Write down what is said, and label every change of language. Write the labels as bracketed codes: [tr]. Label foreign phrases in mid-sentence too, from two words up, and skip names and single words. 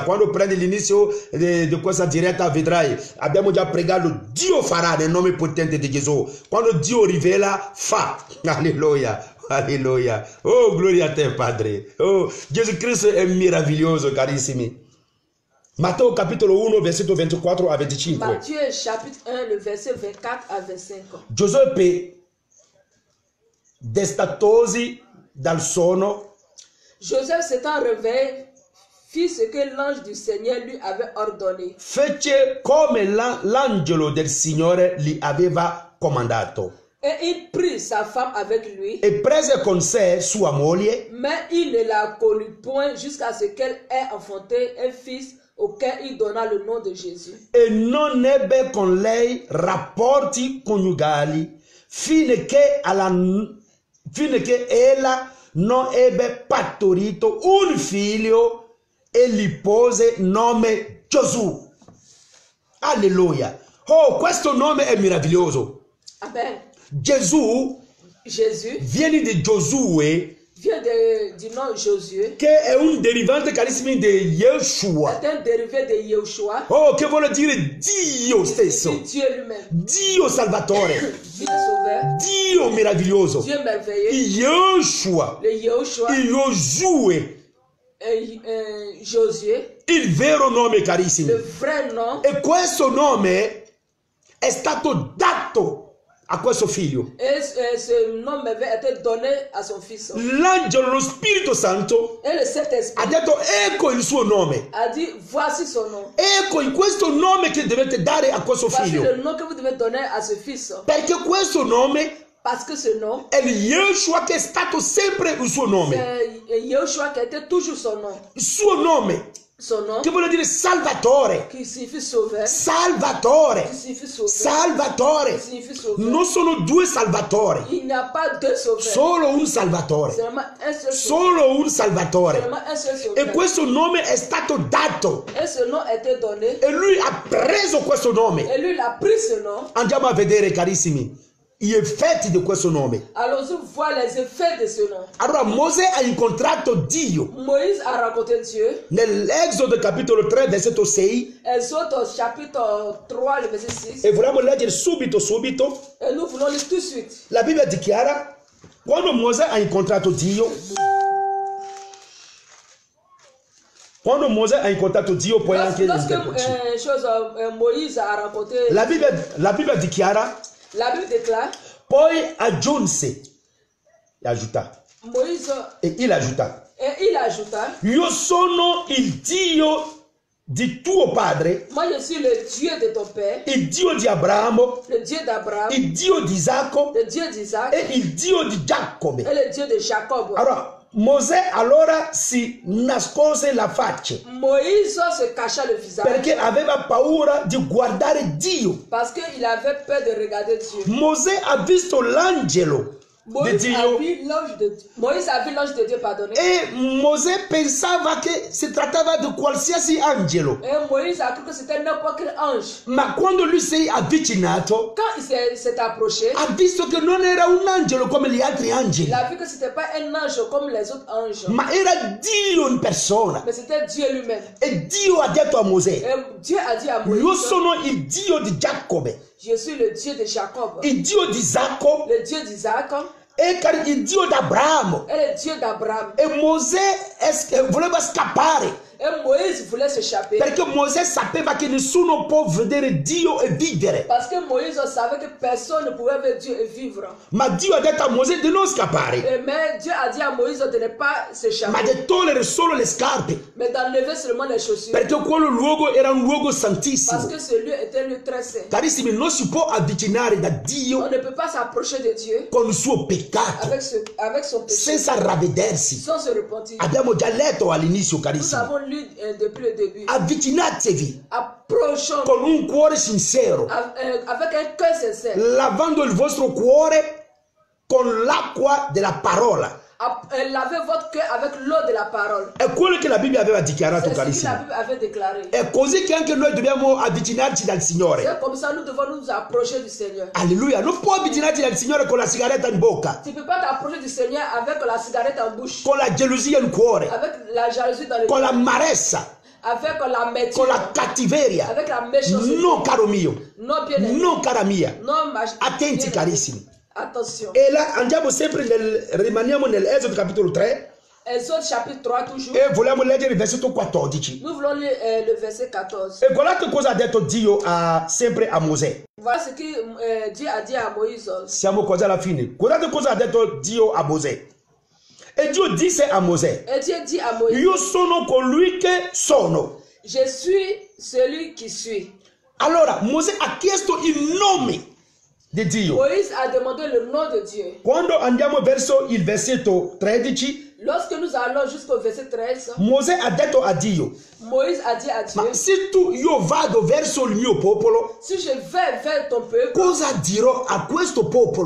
[it] Quando prendi l'inizio di questa diretta vedrai, abbiamo già pregato. Dio farà nel nome potente di Gesù. Quando Dio rivela, fa. Alleluia. Alleluia. Oh, gloria a te, Padre. Oh, Gesù Cristo è meraviglioso, carissimi. Matteo capitolo 1, versetto 24 a 25. [fr] Matthieu chapitre 1, le verset 24 à 25. [it] Giuseppe, destatosi dal sonno, [fr] Joseph s'étant réveillé, fit ce que l'ange du Seigneur lui avait ordonné. [it] fece come l'angelo del Signore gli aveva comandato [fr] Et il prit sa femme avec lui, [it] e prese con sé sua moglie [fr] mais il ne la connut point jusqu'à ce qu'elle ait enfanté un fils auquel il donna le nom de Jésus. [it] e non ebbe con lei rapporti coniugali fino che ella non ebbe partorito un figlio e gli pose nome Gesù. Alleluia. Oh, questo nome è meraviglioso. Amen. Gesù [fr] Jésus [it] viene di Giosuè, [fr] vient du nom Josué. [it] che è un derivante carissimo di Yeshua. [fr] C'est un dérivé de Yeshua. [it] Oh, che vuole dire Dio stesso. [fr] C'est Dieu lui-même. [it] Dio salvatore. [fr] Dieu sauveur. [it] Dio meraviglioso. [fr] Dieu merveilleux. [it] Yeshua. [fr] Le Yeshua. [it] Josuè. [fr] Josué. [it] Il vero nome, carissimi. [fr] Le vrai nom. [it] E questo nome è stato dato a questo figlio. [fr] Et ce nom avait été donné à son fils. [it] L'angelo, lo Spirito Santo, [fr] Et le [it] ha [fr] Saint-Esprit [it] detto ecco il suo nome. [fr] a dit voici son nom. [it] Ecco in questo nome che dovete dare a questo [fr] Voici [it] figlio. [fr] le nom que vous devez donner à ce fils. [it] Perché questo nome [fr] Parce que ce nom, [it] è il Yeshua che è stato sempre il suo nome. [fr] c'est Yeshua qui était toujours son nom. [it] Il suo nome, [fr] Son nom [it] che vuole dire Salvatore. [fr] qui signifie sauveur. [it] Salvatore. [fr] Qui signifie sauveur. [it] Salvatore. [fr] Qui signifie sauveur. [it] Non sono due Salvatori, [fr] Il n'y a pas deux sauveurs. [it] solo un Salvatore. [fr] Seulement un seul sauveur. [it] Solo un Salvatore. [fr] Seulement un seul [it] E [fr] sauveur. [it] questo nome è stato dato. [fr] Et ce nom a été donné. [it] E lui ha preso questo nome. [fr] Et lui, il a pris ce nom. [it] Andiamo a vedere, carissimi, gli effetti di questo nome. [fr] Allons-y voir les effets de ce nom. [it] Allora Mosè ha incontrato Dio [fr] Moïse a rencontré Dieu. [it] nell'Esodo capitolo 3 versetto 6 [fr] Exode chapitre 3, le verset 6. [it] e vogliamo leggere subito. [fr] Et nous voulons lire tout de suite. [it] La Bibbia dichiara quando Mosè ha incontrato Dio, poi anche [fr] Lorsque Moïse a rencontré, [it] la Bibbia dichiara [fr] la Bible déclare, [it] poi aggiunse [fr] Il ajouta. Moïse, Et il ajouta. et il ajouta, [it] Io sono il Dio di tuo padre, [fr] moi je suis le Dieu de ton père, [it] il Dio di Abramo, [fr] le Dieu d'Abraham, [it] il Dio di Isacco [fr] le Dieu d'Isaac [it] e il Dio di Giacobbe. [fr] et le Dieu de Jacob. [it] Allora, Mosè allora si nascose la faccia [fr] Moïse se cacha le visage [it] perché aveva paura di guardare Dio. [fr] parce qu'il avait peur de regarder Dieu. [it] Mosè ha visto l'angelo di [fr] Moïse a [it] Dio [fr] vu l'ange de Dieu. Moïse a vu l'ange de Dieu, pardonnez. [it] e Mosè pensava che si trattava di qualsiasi angelo. [fr] Et Moïse a cru que c'était n'importe quel ange. [it] Ma quando lui si è avvicinato, [fr] Quand il s'est approché, [it] ha visto che non era un angelo come gli altri angeli, [fr] il a vu que c'était pas un ange comme les autres anges, [it] ma era Dio in persona. [fr] mais c'était Dieu lui-même. [it] E Dio ha detto a Mosè: [fr] Et Dieu a dit à [it] io [fr] Moïse, [it] sono il Dio di Giacobbe, [fr] je suis le Dieu de Jacob, [it] il Dio di Isacco [fr] le Dieu d'Isaac [it] e il Dio di Abramo. [fr] et le Dieu d'Abraham. [it] E Mosè voleva scappare [fr] Et Moïse voulait s'échapper [it] perché Mosè sapeva che nessuno può vedere Dio e vivere. [fr] parce que Moïse savait que personne ne pouvait ver Dieu et vivre. [it] Ma Dio ha detto a Mosè di non scappare, [fr] Mais Dieu a dit à Moïse de ne pas [it] ma [fr] s'échapper, [it] di togliere solo le scarpe, [fr] mais d'enlever seulement les chaussures. [it] perché quello luogo era un luogo [fr] Parce [it] santissimo. [fr] que ce lieu était un lieu très saint. [it] Carissimi, non si può avvicinare da [fr] On [it] Dio [fr] ne peut pas s'approcher de Dieu [it] con il suo peccato [fr] avec son péché [it] senza ravvedersi. [fr] sans se repentir. [it] Abbiamo già letto all'inizio, [fr] Nous [it] carissimi. [fr] avons lu depuis le début. [it] Avvicinatevi [fr] Approchons [it] con un cuore sincero, [fr] avec un cœur sincère. [it] lavando il vostro cuore con l'acqua della parola. [fr] Lavez votre cœur avec l'eau de la parole. [it] È quello che la Bibbia aveva dichiarato, [fr] C'est ce que la [it] carissimi. [fr] Bible avait déclaré. [it] È così che anche noi dobbiamo avvicinarci dal Signore. [fr] C'est comme ça nous devons nous approcher du Seigneur. [it] Alleluia. Non puoi avvicinarti dal Signore con la sigaretta in bocca, [fr] Tu ne peux pas t'approcher du Seigneur avec la cigarette en bouche, [it] con la gelosia in cuore, [fr] avec la jalousie dans le [it] con [fr] cœur, [it] l'amarezza, [fr] avec l'amertume, [it] con la cattiveria. [fr] avec la méchanceté. [it] No, caro mio. [fr] Non, bien aimé. [it] No, cara mia. [fr] Non, [it] Attenti, [fr] bien aimé. [it] carissimi. [fr] Attention. [it] E là andiamo sempre rimaniamo nell'Esodo capitolo 3 [fr] Exode chapitre 3 toujours. [it] e vogliamo leggere il versetto 14. [fr] Nous voulons lire le verset 14. [it] E guardate cosa ha detto Dio sempre a Mosè. [fr] Voilà ce que Dieu a dit à Moïse. [it] Siamo quasi alla fine. Guardate cosa ha detto Dio a Mosè. E Dio disse a Mosè: [fr] Et Dieu dit à Moïse, [it] io sono colui che sono. [fr] je suis celui qui suis. [it] Allora Mosè ha chiesto il nome di Dio. [fr] Moïse a demandé le nom de Dieu. [it] Quando andiamo verso il versetto 13, [fr] Lorsque nous allons jusqu'au verset 13, [it] Mosè ha detto a Dio: [fr] Moïse a dit à Dieu, [it] ma se io vado verso il mio popolo, [fr] si je vais vers ton peuple, [it] cosa dirò a questo popolo?